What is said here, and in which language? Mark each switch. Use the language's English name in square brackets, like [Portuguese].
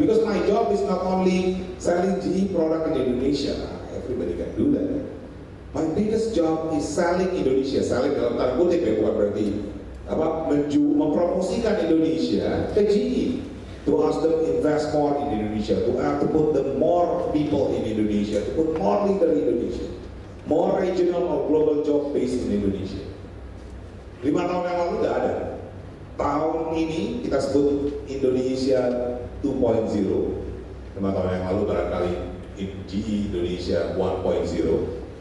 [English] Because my job is not only selling GE product in Indonesia. Everybody can do that. My biggest job is selling Indonesia. [Indonesian] Selling dalam tanda kutip ya, bukan berarti mempromosikan Indonesia ke GE. [English] To ask them invest more in Indonesia, to put the more people in Indonesia, to put more leader in Indonesia, more regional or global job based in Indonesia. [Indonesian] 5 tahun yang lalu udah ada. Tahun ini kita sebut Indonesia 2.0. 5 tahun yang lalu barangkali GE Indonesia 1.0.